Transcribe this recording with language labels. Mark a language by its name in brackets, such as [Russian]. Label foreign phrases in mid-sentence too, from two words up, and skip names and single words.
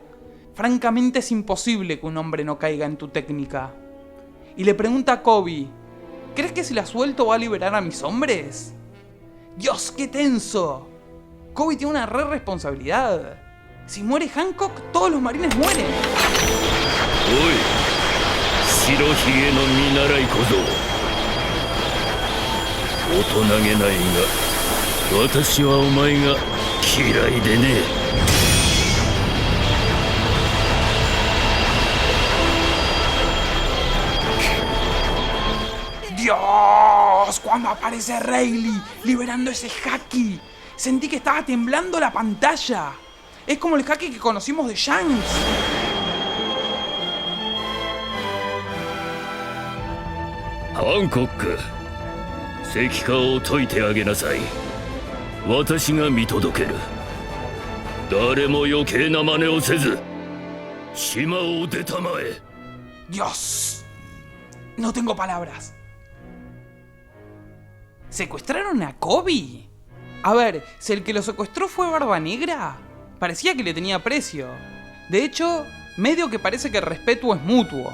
[Spanish] Francamente es imposible que un hombre no caiga en tu técnica. Y le pregunta a Koby, ¿crees que si la suelto va a liberar a mis hombres? ¡Dios, qué tenso! Koby tiene una re responsabilidad. Si muere Hancock, todos los marines mueren. ¡Uy! [Japanese] 白ひげの見習い小僧。大人げないが、私はお前が嫌いでね。 [Spanish] ¡Dios! Cuando aparece Rayleigh liberando ese haki, sentí que estaba temblando la pantalla. Es como el haki que conocimos de Shanks. [Japanese] Hancock, 石化を解いてあげなさい。私が見届ける。誰も余計な真似をせず、島を出たまえ。 [Spanish] Dios, no tengo palabras. ¿Secuestraron a Koby? A ver, si el que lo secuestró fue Barba Negra, parecía que le tenía aprecio. De hecho, medio que parece que el respeto es mutuo.